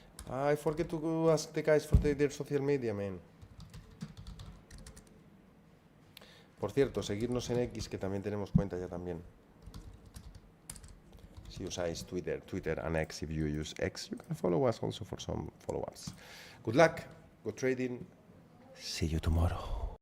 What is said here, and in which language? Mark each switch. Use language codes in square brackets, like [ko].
[en] I forget to ask the guys for their social media, man. [es] Por cierto, seguirnos en X, que también tenemos cuenta ya también. Si usáis [en] Twitter and X, if you use X, you can follow us also for some follow-ups. Good luck, good trading. See you tomorrow.